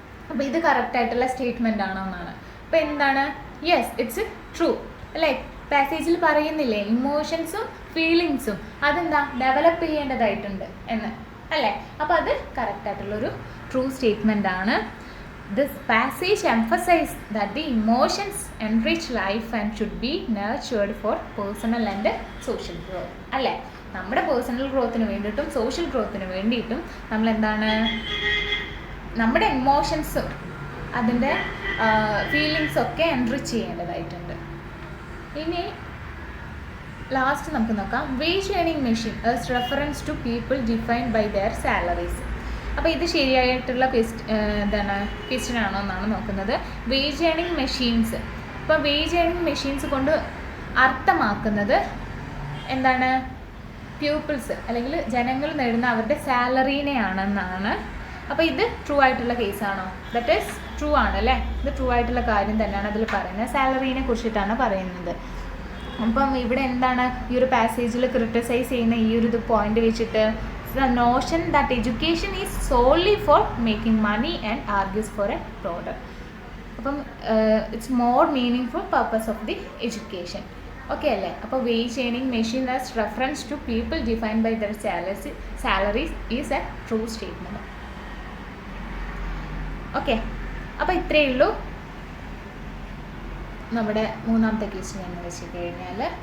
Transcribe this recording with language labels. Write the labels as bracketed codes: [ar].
[ml] അപ്പോൾ ഇത് കറക്റ്റായിട്ടുള്ള സ്റ്റേറ്റ്മെൻ്റ് ആണോ എന്നാണ്. അപ്പോൾ എന്താണ്? [en] yes, it's true [ml] അല്ലേ? പാസേജിൽ പറയുന്നില്ലേ ഇമോഷൻസും ഫീലിങ്സും അതെന്താ ഡെവലപ്പ് ചെയ്യേണ്ടതായിട്ടുണ്ട് എന്ന് അല്ലേ? അപ്പോൾ അത് കറക്റ്റായിട്ടുള്ളൊരു ട്രൂ സ്റ്റേറ്റ്മെൻ്റ് ആണ്. [en] This passage emphasizes that the emotions enrich life and should be nurtured for personal and social growth. [ml] അല്ലേ? നമ്മുടെ പേഴ്സണൽ ഗ്രോത്തിന് വേണ്ടിയിട്ടും സോഷ്യൽ ഗ്രോത്തിന് വേണ്ടിയിട്ടും നമ്മൾ എന്താണ് നമ്മുടെ ഇമോഷൻസും അതിൻ്റെ ഫീലിങ്സൊക്കെ എൻറിച്ച് ചെയ്യേണ്ടതായിട്ടുണ്ട്. ഇനി ലാസ്റ്റ് നമുക്ക് നോക്കാം. [en] Wage earning machine as reference to people defined by their salaries. [ml] അപ്പോൾ ഇത് ശരിയായിട്ടുള്ള ക്വസ്റ്റ്യൻ ആണോ എന്നാണ് നോക്കുന്നത്. Wage earning machines. അപ്പോൾ വേജ് ഏണിംഗ് മെഷീൻസ് കൊണ്ട് അർത്ഥമാക്കുന്നത് എന്താണ്? പീപ്പിൾസ് അല്ലെങ്കിൽ ജനങ്ങൾ നേടുന്ന അവരുടെ സാലറീനെയാണെന്നാണ്. അപ്പോൾ ഇത് ട്രൂ ആയിട്ടുള്ള കേസാണോ? [en] that is true [ml] ആണ് അല്ലേ? ഇത് ട്രൂ ആയിട്ടുള്ള കാര്യം തന്നെയാണ് അതിൽ പറയുന്നത്. സാലറീനെ കുറിച്ചിട്ടാണ് പറയുന്നത്. അപ്പം ഇവിടെ എന്താണ് ഈ ഒരു പാസേജിൽ ക്രിട്ടിസൈസ് ചെയ്യുന്ന ഈ ഒരു പോയിന്റ് വെച്ചിട്ട് [en] the notion that education is solely for making money and argues for a broader. അപ്പം it's more meaningful purpose of the education. [ml] Okay അല്ലേ? [en] അപ്പോൾ wage earning machine as reference to people defined by their salaries is a true statement. [ml] Okay, അപ്പോൾ ഇത്രയേ ഉള്ളൂ നമ്മുടെ മൂന്നാമത്തെ question എന്ന് വെച്ച് കഴിഞ്ഞാൽ.